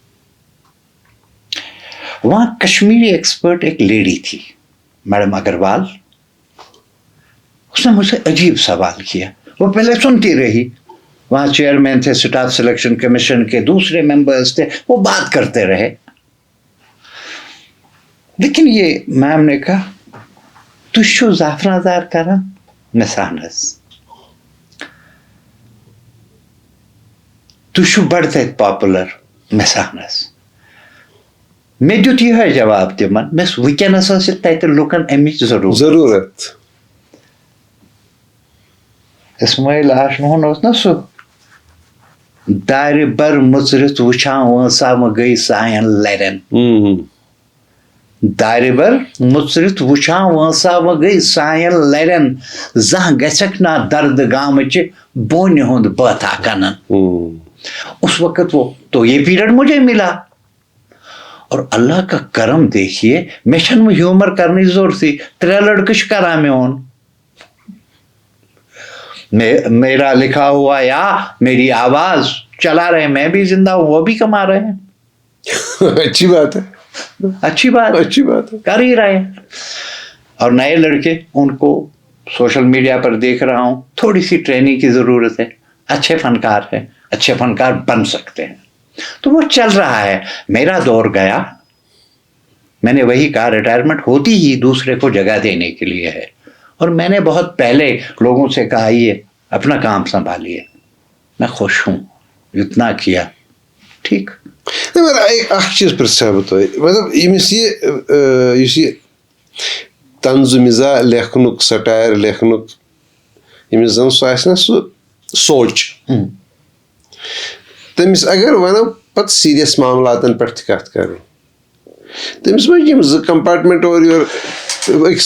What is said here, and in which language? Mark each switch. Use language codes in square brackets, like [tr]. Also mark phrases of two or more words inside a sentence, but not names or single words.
[ur] وہاں کشمیری ایکسپرٹ ایک لیڈی تھی میڈم اگروال, اس نے مجھ سے عجیب سوال کیا. وہ پہلے سنتی رہی, وہاں چیئرمین تھے اسٹاف سلیکشن کمیشن کے, دوسرے ممبرس تھے, وہ بات کرتے رہے. لیکن یہ میم نے کہا [ks] تُہۍ چھُو زعفران دار کران, مےٚ سان حظ تُہۍ چھُو بڑٕ تتہِ پاپولر, مےٚ سان حظ. مےٚ دیُت یِہوے جواب تِمن, مےٚ دوٚپ وٕنکیٚنس ٲس تتہِ لُکن امِچ ضروٗرت. اسماعیل آشنوہن اوس نا سُہ دارِ بر مُژرِتھ وٕچھان وٲنٛسا گٔے سانٮ۪ن لرٮ۪ن, دارِ بر مُژرِتھ وٕچھان وٲنٛسا گٔے سانٮ۪ن لرٮ۪ن, زانٛہہ گژھکھ نا دردٕ گامچہِ بونہِ ہُنٛد بٲتھا کنن. [ur] اس وقت وہ تو یہ پیریڈ مجھے ملا, اور اللہ کا کرم دیکھیے میں [ks] چھنہٕ وۄنۍ ہیومر کرنٕچ ضروٗرتٕے, 3 لڑکہٕ چھِ کران میون. [ur] میرا لکھا ہوا یا میری آواز چلا رہے, میں بھی زندہ ہوں, وہ بھی کما رہے ہیں. اچھی بات ہے, اچھی بات ہے, کر ہی رہے ہیں. اور نئے لڑکے ان کو سوشل میڈیا پر دیکھ رہا ہوں, تھوڑی سی ٹریننگ کی ضرورت ہے, اچھے فنکار ہیں, اچھے فنکار بن سکتے ہیں, تو وہ چل رہا ہے. میرا دور گیا, میں نے وہی کہا ریٹائرمنٹ ہوتی ہی دوسرے کو جگہ دینے کے لیے ہے, اور میں نے بہت پہلے لوگوں سے کہا یہ اپنا کام سنبھالیے, میں خوش ہوں اتنا کیا ٹھیک. [ks] اکھ چیز پرژھا بہٕ تۄہہِ, مطلب ییٚمِس یُس یہِ طنزٕ مِزاح لیکھنُک, سٹایر لیکھنُک ییٚمِس زَن سُہ آسہِ نا سُہ سونٛچ تٔمِس اگر وَنو پَتہٕ سیٖریَس معاملاتَن پٮ۪ٹھ تہِ کَتھ کَرٕنۍ تٔمِس ما چھِ یِم 2 کَمپاٹمٮ۪نٛٹ اورٕ یورٕ أکِس